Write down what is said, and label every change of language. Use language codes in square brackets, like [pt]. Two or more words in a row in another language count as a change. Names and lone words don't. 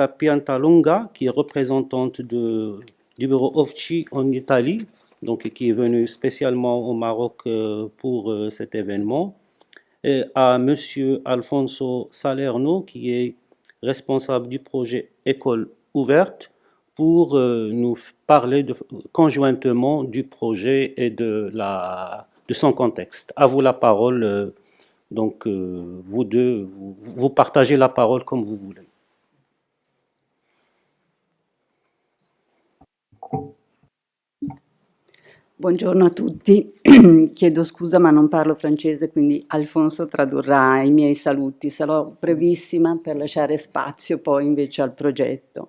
[fr] Piantalunga, qui est représentante du bureau OVCI en Italie, donc qui est venue spécialement au Maroc pour cet événement, et à Monsieur Alfonso Salerno, qui est responsable du projet École ouverte, pour nous parler conjointement du projet et de son contexte. À vous la parole. Donc, vous deux, vous partagez la parole comme vous voulez. [it] Buongiorno a tutti, chiedo scusa ma non parlo francese, quindi Alfonso tradurrà i miei saluti. Sarò brevissima per lasciare spazio poi invece al progetto.